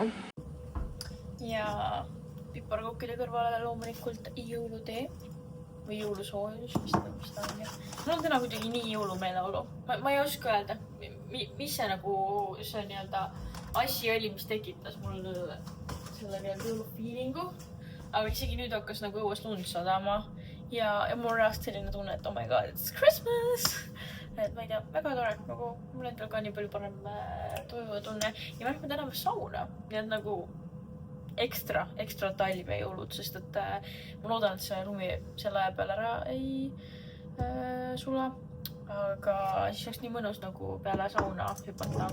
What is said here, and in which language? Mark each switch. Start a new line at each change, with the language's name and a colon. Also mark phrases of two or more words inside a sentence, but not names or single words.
Estonian: Ja piparkookide kõrvale loomulikult jõulutee või jõulusoojus, mis ta on. Mul on täna kuidagi nii jõulumeeleolu. Ma ei oska öelda, mis see nagu see nii-öelda asi oli, mis tekitas mul selle jõulufiilingu. Aga isegi nüüd hakkas nagu õues lund sadama ja mul on reast selline tunne, et
English: oh my god, it's Christmas!
Estonian: Et ma ei tea, väga tore, nagu mul endal ka nii palju parem toimuva tunne ja me lähme täna sauna. Nii et nagu ekstra talv ja jõulud, sest et ma loodan, et see lumi selle aja peale ära ei sula. Aga siis oleks nii mõnus nagu peale sauna hüpata.